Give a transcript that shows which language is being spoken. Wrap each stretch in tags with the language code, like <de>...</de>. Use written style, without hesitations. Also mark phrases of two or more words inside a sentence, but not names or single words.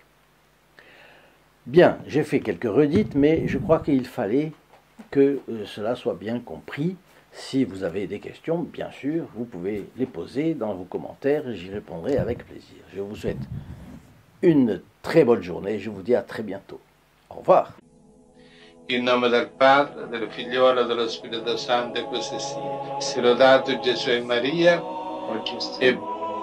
<fr>Bien, j'ai fait quelques redites, mais je crois qu'il fallait que cela soit bien compris. Si vous avez des questions, bien sûr, vous pouvez les poser dans vos commentaires et j'y répondrai avec plaisir. Je vous souhaite une très bonne journée. Je vous dis à très bientôt. Au revoir.</fr> <it>In nome del Padre, del Figliolo e dello Spirito Santo, e così sia. Sia lodato Gesù e Maria, e</it>